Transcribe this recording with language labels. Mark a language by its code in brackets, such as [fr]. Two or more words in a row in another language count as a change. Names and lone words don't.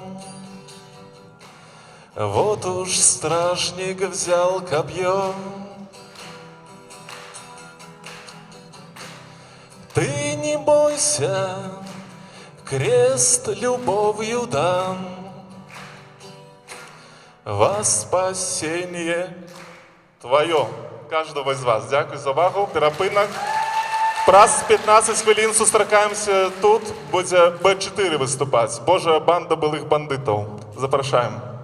[ru] Вот уж стражник взял копье, ты не бойся, крест любовью дан во спасение твоє. [uk] Кожного з вас. Дякую за увагу. Перепинок. Раз 15 хвилин зустрічаємося тут. Буде Б4 виступати. Божа банда білих бандитів. Запрошуємо.